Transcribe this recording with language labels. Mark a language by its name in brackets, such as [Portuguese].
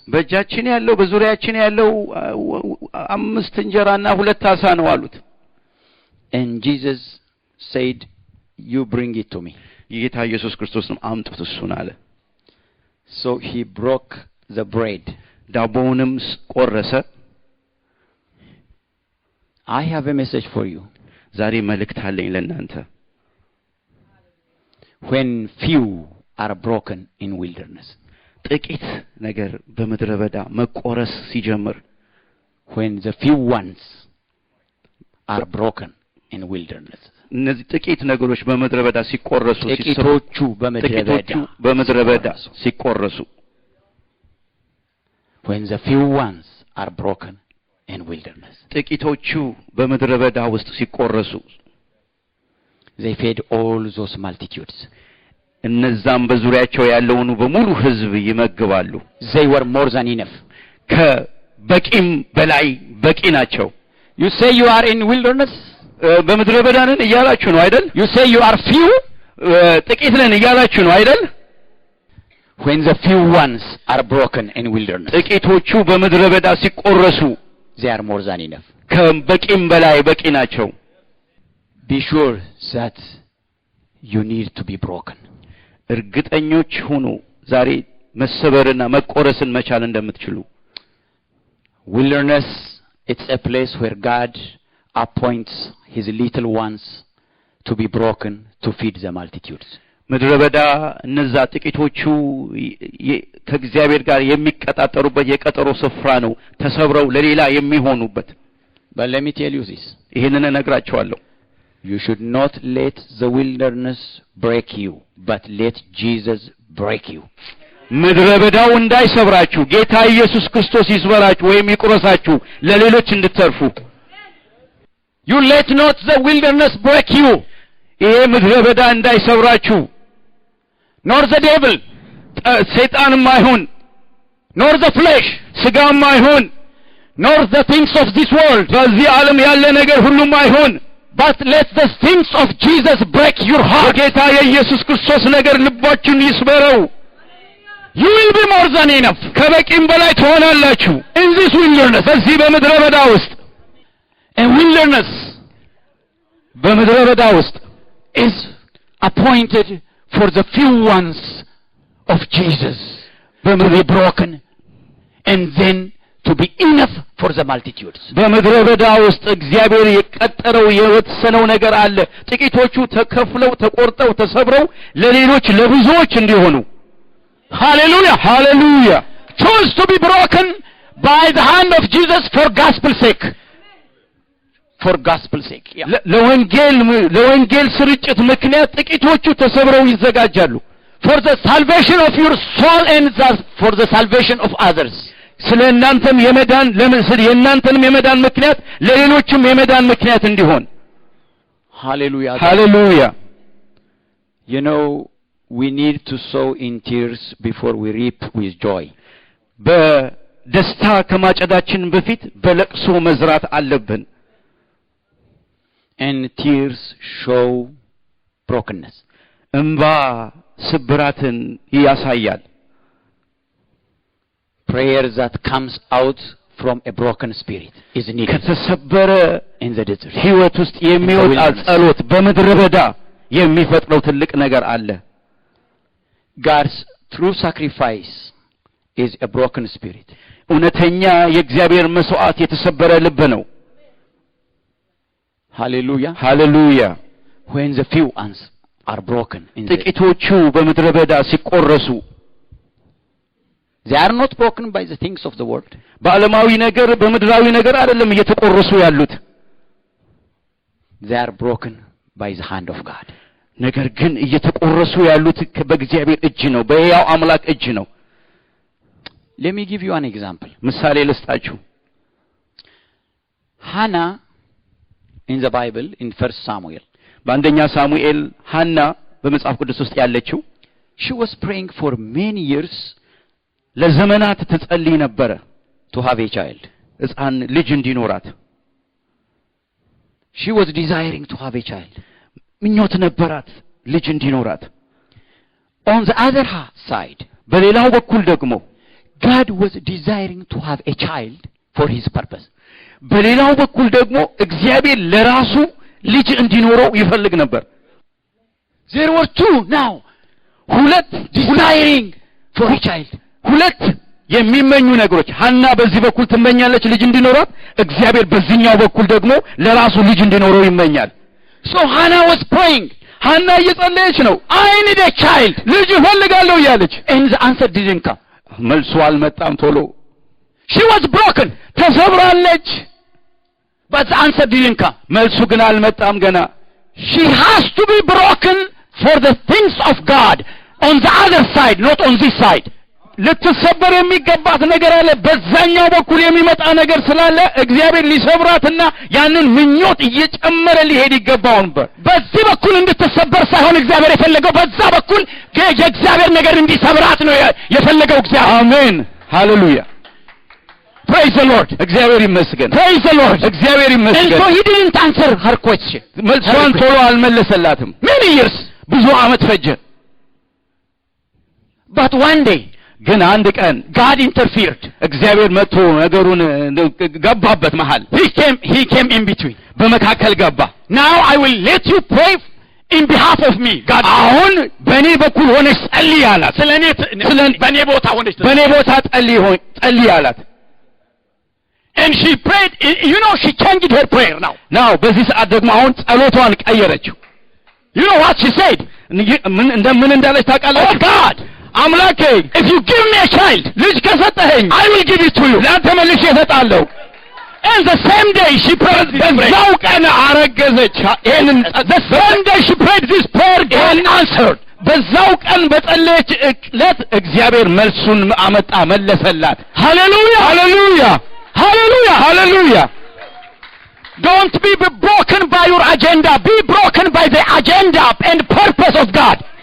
[Amharic] በእጃችን ያለው በዙሪያችን ያለው 5 እንጀራና 2 ዓሣ ነው አሉት [English] And Jesus said, you bring it to me. [Amharic] ጌታ ኢየሱስ ክርስቶስም አምጡት እሱን አለ [English] So he broke the bread. [Amharic] ዳቦውንም ቆረሰ [English] I have a message for you. [Amharic] ዛሬ መልእክት አለኝ ለእናንተ [English] When few are broken in wilderness. [Amharic] ጥቂት ነገር በምድረ በዳ መቆረስ ሲጀምር [English] When the few ones are broken in wilderness. [Amharic] እነዚህ ጥቂት ነገሮች በምድረ በዳ ሲቆረሱ ጥቂቶቹ በምድረ በዳ ሲቆረሱ [English] When the few ones are broken in wilderness. [Amharic] ጥቂቶቹ በምድረ በዳ ውስጥ ሲቆረሱ [English] They fed all those multitudes. [Amharic] እነዛም በዙሪያቸው ያለውን በሙሉ ሕዝብ ይመግባሉ [English] They were more than enough. [Amharic] ከበቂም በላይ በቂ ናቸው [English] You say you are in wilderness? [Amharic] በምድረ በዳ ነን እያላችሁ ነው አይደል [English] You say you are few? [Amharic] ጥቂት ነን እያላችሁ ነው አይደል [English] When the few ones are broken in wilderness. [Amharic] ጥቂቶቹ በምድረ በዳ ሲቆረሱ [English] They are more than enough. [Amharic] ከበቂም በላይ በቂ ናቸው [English] Be sure that you need to be broken. [Amharic] እርግጠኞች ሁኑ ዛሬ መሰበርና መቆረስን መቻል እንደምትችሉ [English] Wilderness, it's a place where God appoints his little ones to be broken to feed the multitudes. [Amharic] ምድረ በዳ እነዛ ጥቂቶቹ ከእግዚአብሔር ጋር የሚቀጣጠሩበት የቀጠሮ ስፍራ ነው ተሰብረው ለሌላ የሚሆኑበት [English] But let me tell you this. [Amharic] ይሄንን እነግራችኋለሁ [English] You should not let the wilderness break you, but let Jesus break you. [Amharic] ምድረ በዳው እንዳይሰብራችሁ ጌታ ኢየሱስ ክርስቶስ ይስበራችሁ ወይም ይቁረሳችሁ ለሌሎች እንድትተርፉ [English] You let not the wilderness break you. [Amharic] ይሄ ምድረ በዳ እንዳይሰብራችሁ [English] Nor the devil, [Amharic] ሰይጣንም አይሁን [English] nor the flesh, [Amharic] ስጋም አይሁን [English] nor the things of this world, [Amharic] በዚህ ዓለም ያለ ነገር ሁሉም አይሁን [English] but let the things of Jesus break your heart. [Amharic] የጌታ የኢየሱስ ክርስቶስ ነገር ልባችሁን ይስበረው። [English] You will be more than enough. [Amharic] ከበቂም በላይ ትሆናላችሁ። [English] In this wilderness, [Amharic] በዚህ በምድረ በዳ ውስጥ [English] a wilderness [Amharic] በምድረ በዳ ውስጥ [English] is appointed for the few ones of Jesus to be broken and then to be enough for the multitudes. [Amharic] በምድረ በዳ ውስጥ እግዚአብሔር የቀጠረው የወሰነው ነገር አለ። ጥቂቶቹ ተከፍለው ተቆርጠው ተሰብረው ለሌሎች ለብዙዎች እንዲሆኑ [English] Hallelujah. [Amharic] ሃሌሉያ [English] Choose to be broken by the hand of Jesus for gospel's sake. For gospel's sake. Yeah. [Amharic] ለወንጌል ስርጭት ምክንያት ጥቂቶቹ ተሰብረው ይዘጋጃሉ። [English] For the salvation of your soul and for the salvation of others. [Amharic] ስለእናንተም የእናንተንም የመዳን ምክንያት ለሌሎችም የመዳን ምክንያት እንዲሆን [English] Hallelujah. [Amharic] ሃሌሉያ [English] You know, we need to sow in tears before we reap with joy. [Amharic] በደስታ ከማጨዳችን በፊት በለቅሶ መዝራት አለብን። [English] And tears show brokenness. [Amharic] እንባ ስብራትን ያሳያል። [English] Prayer that comes out from a broken spirit is needed. [Amharic] ከተሰበረ [English] in the desert. [Amharic] ሕይወት ውስጥ የሚወጣ ጸሎት በምድረ በዳ የሚፈጥረው ትልቅ ነገር አለ። [English] God's true sacrifice is a broken spirit. [Amharic] እውነተኛ የእግዚአብሔር መስዋዕት የተሰበረ ልብ ነው። [English] Hallelujah. [Amharic] ሃሌሉያ [English] When the few ones are broken in [Amharic] ጥቂቶቹ በምድረ በዳ ሲቆረሱ [English] they are not broken by the things of the world. [Amharic] በዓለማዊ ነገር በምድራዊ ነገር አይደለም እየተቆረሱ ያሉት። [English] They are broken by the hand of God. [Amharic] ነገር ግን እየተቆረሱ ያሉት በእግዚአብሔር እጅ ነው፣ በሕያው አምላክ እጅ ነው። [English] Let me give you an example. [Amharic] ምሳሌ ልስጣችሁ። [English] Hannah in the Bible in 1 Samuel. [Amharic] በአንደኛ ሳሙኤል ሐና በመጽሐፍ ቅዱስ ውስጥ ያለችው [English] she was praying for many years [Amharic] ለዘመናት ትጸልይ ነበር [English] to have a child. [Amharic] ሕፃን ልጅ እንዲኖራት [English] she was desiring to have a child. [Amharic] ምኞት ነበራት ልጅ እንዲኖራት። [English] On the other side, [Amharic] በሌላው በኩል ደግሞ [English] God was desiring to have a child for his purpose. [Amharic] በሌላው በኩል ደግሞ እግዚአብሔር ለራሱ ልጅ እንዲኖረው ይፈልግ ነበር። [English] There were two now, [Amharic] ሁለት [English] desiring for a child. [Amharic] ሁለት የሚመኙ ነገሮች። ሐና በዚህ በኩል ትመኛለች ልጅ እንዲኖራት፣ እግዚአብሔር በዚህኛው በኩል ደግሞ ለራሱ ልጅ እንዲኖረው ይመኛል። [English] So Hannah was praying. [Amharic] ሐና እየጸለየች ነው። [English] I need a child. [Amharic] ልጅ እፈልጋለሁ እያለች። [English] And the answer didn't come. [Amharic] መልሱ አልመጣም ቶሎ። [English] She was broken. [Amharic] ተሰብራለች። [English] But the answer didn't come. [Amharic] መልሱ ግን አልመጣም ገና። [English] She has to be broken for the things of God on the other side, not on this side. [Amharic] ልትሰበር የሚገባት ነገር አለ። በዛኛው በኩል የሚመጣ ነገር ስላለ እግዚአብሔር ሊሰብራትና ያንን ምኞት እየጨመረ ሊሄድ ይገባው ነበር። በዚህ በኩል እንድትሰበር ሳይሆን እግዚአብሔር የፈለገው በዛ በኩል የእግዚአብሔር ነገር እንዲሰብራት ነው የፈለገው እግዚአብሔር። አሜን ሃሌሉያ [English] Praise the Lord. [Amharic] እግዚአብሔር ይመስገን። [English] Praise the Lord. [Amharic] እግዚአብሔር [English] And [Amharic] ይመስገን። [English] so he didn't answer her question. [Amharic] መልሷን ቶሎ አልመለሰላትም። [English] Many years. [Amharic] ብዙ ዓመት ፈጀ። [English] But one day [Amharic] ግን አንድ ቀን [English] God interfered. [Amharic] እግዚአብሔር መጥቶ ነገሩን ገባበት መሃል። [English] He came in between. [Amharic] በመካከል ገባ። [English] Now I will let you pray in behalf of me. God, [Amharic] አሁን በእኔ በኩል ሆነሽ ጸልይ አላት። በእኔ ቦታ ሆነሽ በእኔ ቦታ ጸልይ አላት። [English] And she prayed. You know, she changed her prayer now. [Amharic] በዚህ ሰዓት ደግሞ አሁን ጸሎቷን ቀየረችው። [English] You know what she said? [Amharic] ምን እንዳለች ታውቃለች? [English] Oh God, [Amharic] አምላኬ [English] if you give me a child, [Amharic] ልጅ ከሰጠኸኝ [English] I will give it to you. [Amharic] ለአንተ መልሼ እሰጣለሁ። [English] And the same day she prayed this prayer. [Amharic] በዛው ቀን አረገዘች። ይሄንን [English] The same day she prayed this prayer, God answered. [Amharic] በዛው ቀን በጸለየች ዕለት እግዚአብሔር መልሱን አመጣ፣ መለሰላት። [English] Hallelujah! [Amharic] ሃሌሉያ ሃሌሉያ ሃሌሉያ። [English] Don't be broken by your agenda. Be broken by the agenda and purpose of God.